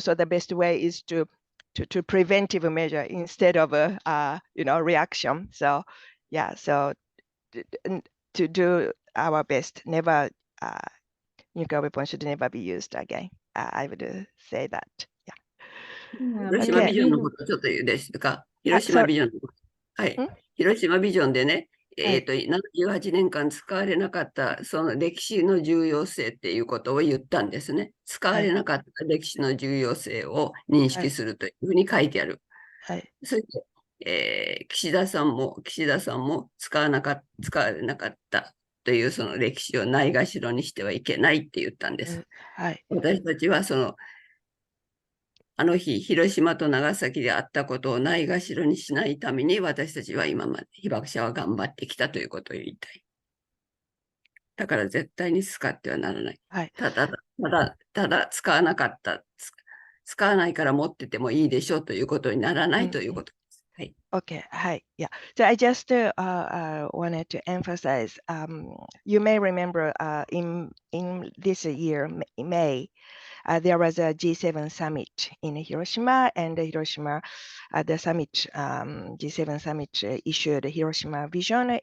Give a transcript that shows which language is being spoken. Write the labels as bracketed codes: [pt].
[en] So the best way is to preventive measure instead of a reaction. So yeah, so to do our best, never nuclear weapons should never be used again. I would say that. Yeah. Yeah, [ja] 広 [en] but [ja] 島 [en] Okay. [ja] ビジョンのことちょっと言うでしたか。広島 [en] sorry. [ja] ビジョンのこと。はいん。広島ビジョンでね、はい 78年間使われなかったその歴史の重要性っていうことを言ったんですね。使われなかった歴史の重要性を認識するというふうに書いてある。はい。それで、岸田さんも使われなかったというその歴史をないがしろにしてはいけないって言ったんです。はい。私たちはあの日、広島と長崎であったことをないがしろにしないために、私たちは今まで被爆者は頑張ってきたということを言いたい。だから絶対に使ってはならない。はい。ただ使わなかった。使わないから持っててもいいでしょうということにならないということです。はい。 [en] Okay. Hi. Yeah. So I just wanted to emphasize. You may remember in this year, May, there was a G7 summit in Hiroshima, and Hiroshima, the summit, G7 summit issued Hiroshima vision.